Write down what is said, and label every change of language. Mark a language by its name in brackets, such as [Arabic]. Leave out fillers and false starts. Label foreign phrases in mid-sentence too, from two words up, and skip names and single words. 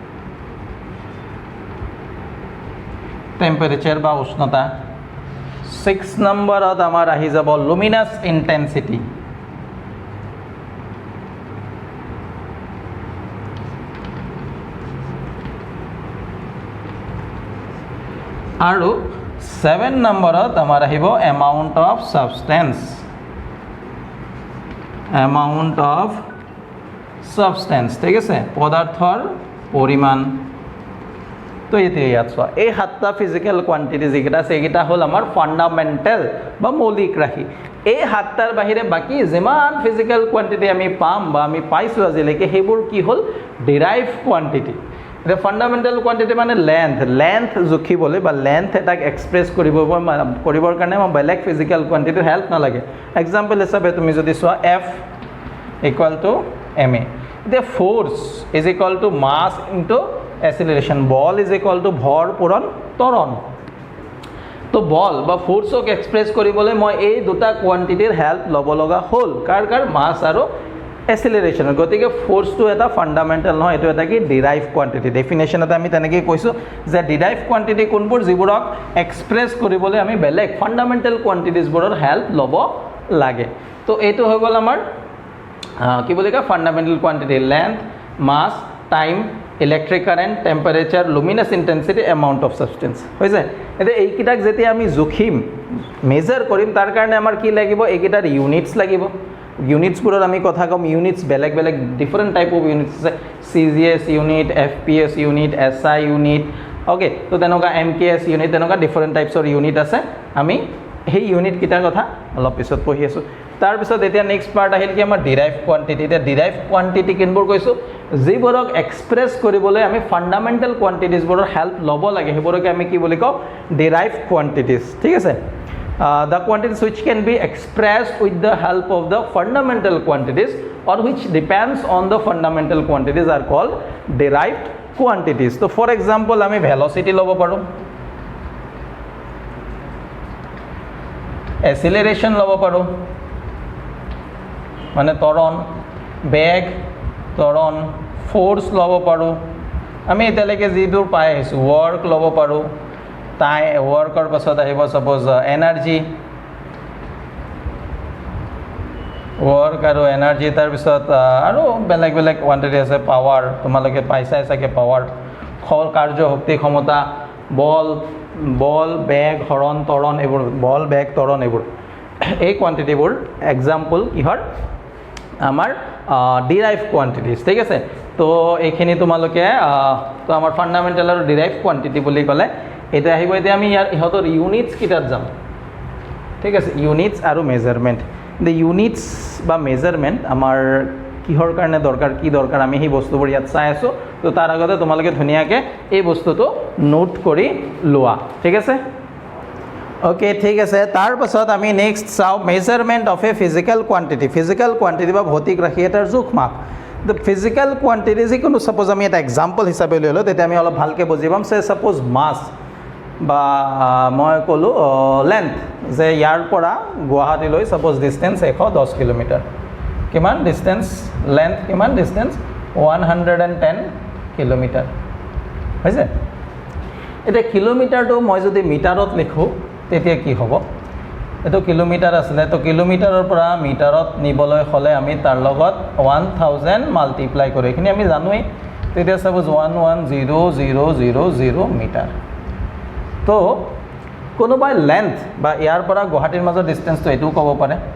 [Assamese] টেম্পারেচার বা উষ্ণতা 6 নম্বৰত আমাৰ আহি যাব [English] luminous intensity [Assamese] আৰু 7 নম্বৰত আমাৰ আহিব [English] amount of substance [Assamese] ঠিক আছে পদাৰ্থৰ পৰিমাণ তো এতিয়া ইয়াত চোৱা এই 7টা [English] physical quantity [Assamese] যেটা আছে এইটা হল আমাৰ ফান্ডামেন্টাল বা মৌলিক ৰাশি এই 7টাৰ বাহিৰে বাকি যিমান [English] physical quantity [Assamese] আমি পাম বা আমি পাইছো আজিলৈকে সেইবোৰ কি হল [English] derived quantity The fundamental quantity [Assamese] মানে length জুখিবলৈ বা length এটাক এক্সপ্ৰেছ কৰিবৰ কাৰণে মই বেলেগ [English] physical quantityৰ [Assamese] হেল্প নালাগে এক্সাম্পল হিচাপে তুমি যদি চোৱা F = ma [English] the force is equal to mass into acceleration ball is equal to [Assamese] ভৰ পূৰণ ত্বৰণ তো বল বা ফোর্সক এক্সপ্ৰেছ কৰিবলৈ মই এই দুটা কোৱান্টিটিৰ হেল্প ল'ব লগা হ'ল কাৰ মাস আৰু acceleration গতিকে ফোর্স টু এটা ফান্ডামেন্টাল নহয় এটো এটা কি [English] derive quantity [Assamese] ডেফিনেশন এটা আমি তেনেকৈ কৈছো যে [English] derive quantity [Assamese] কোনবোৰ যিবোৰক এক্সপ্ৰেছ কৰিবলৈ আমি বেলেগ [English] fundamental quantities [Assamese] বোৰৰ হেল্প ল'ব লাগে তো এইটো হৈ গ'ল আমাৰ কি বুলি কয় [English] fundamental quantity length mass time electric current temperature luminous intensity amount of [Assamese] সাবস্টেন্স হৈছে এটা এইকিটাক যেতিয়া আমি জুখিম মেজার কৰিম তাৰ কাৰণে আমাৰ কি লাগিব এইকিটাৰ ইউনিটস লাগিব units পুৰৰ আমি কথা কম units বেলেগ [English] different type of units আছে CGS unit FPS unit SI unit okay [Assamese] তো তেনেকুৱা [English] MKS unit তেনেকুৱা different types of unit [Assamese] আছে আমি সেই [English] unit [Assamese] কিটাৰ কথা অলপ পিছত পঢ়ি আছো তাৰ পিছত এতিয়া নেক্সট পাৰ্ট আহিল কি আমাৰ [English] derive quantity [Assamese] এটা [English] derive quantity [Assamese] কিনবোৰ কৈছো যিবোৰক এক্সপ্ৰেছ কৰিবলৈ আমি [English] fundamental quantities [Assamese] বোৰৰ হেল্প ল'ব লাগে সেইবোৰক আমি কি বুলি কওঁ [English] derive quantities [Assamese] ঠিক আছে [English] the quantities which can be expressed with the help of the fundamental quantities or which depends on the fundamental quantities are called derived quantities. So for example [Assamese] আমি velocity ল'ব পাৰো acceleration ল'ব পাৰো মানে ত্বৰণ বেগ ত্বৰণ ফোর্স ল'ব পাৰো আমি এতিয়ালৈকে যিবোৰ পাই আছো work ল'ব পাৰো তাই ওয়ার্কৰ পাছত আহিব [English] suppose energy [Assamese] ওয়ার্ক আৰু এনার্জি তাৰ পিছত আৰু বেলেগ কোয়ান্টিটি আছে পাৱাৰ তোমালোকে পাইছাই চাগে পাৱাৰ কাৰ্য শক্তি ক্ষমতা বল বেগ হৰণ ত্বৰণ এইবোৰ বল বেগ ত্বৰণ এইবোৰ এই কোয়ান্টিটিবোৰ এক্সাম্পল কিহৰ আমাৰ [English] derive quantities [Assamese] ঠিক আছে তো এইখিনি তোমালোকে তো আমাৰ ফান্ডামেন্টাল আৰু [English] derive quantity [Assamese] বুলি ক'লে এটা আহিব এতিয়া আমি ইহতৰ ইউনিটস কিটাত যাম ঠিক আছে ইউনিটস আৰু [English] measurement the units [Assamese] বা মেজারমেন্ট আমাৰ কিহৰ কাৰণে দৰকাৰ কি দৰকাৰ আমি এই বস্তুবোৰ ইয়াত চাই আছো তো তাৰ আগতে তোমালোকে ধুনিয়াকে এই বস্তুটো নোট কৰি লোৱা ঠিক আছে ওকে ঠিক আছে তাৰ পাছত আমি নেক্সট চাও মেজারমেন্ট [English] of a physical quantity [Assamese] বা ভৌতিক ৰাশি এটাৰ জোখ মাপ [English] the physical quantity [Assamese] যিকোনো সাপোজ আমি এটা এক্সাম্পল হিচাপে লৈ লও তেতিয়া আমি অলপ ভালকে বুজি পাম সে সাপোজ মাস বা মই কলো লেন্থ যে ইয়াৰ পৰা গুৱাহাটীলৈ [English] suppose distance [Assamese] 110 কিলোমিটাৰ কিমান [English] distance length [Assamese] কিমান ডিসটেন্স 110 কিলোমিটাৰ হৈছে এতিয়া কিলোমিটাৰটো মই যদি মিটাৰত লিখোঁ তেতিয়া কি হ'ব এইটো কিলোমিটাৰ আছিলে তো কিলোমিটাৰৰ পৰা মিটাৰত নিবলৈ হ'লে আমি তাৰ লগত 1000 মাল্টিপ্লাই কৰোঁ এইখিনি আমি জানোৱেই তেতিয়া সাপোজ 110000 মিটাৰ তো কোনোবাই লেন্থ বা ইয়াৰ পৰা গুৱাহাটীৰ মাজৰ ডিষ্টেন্সটো এইটোও ক'ব পাৰে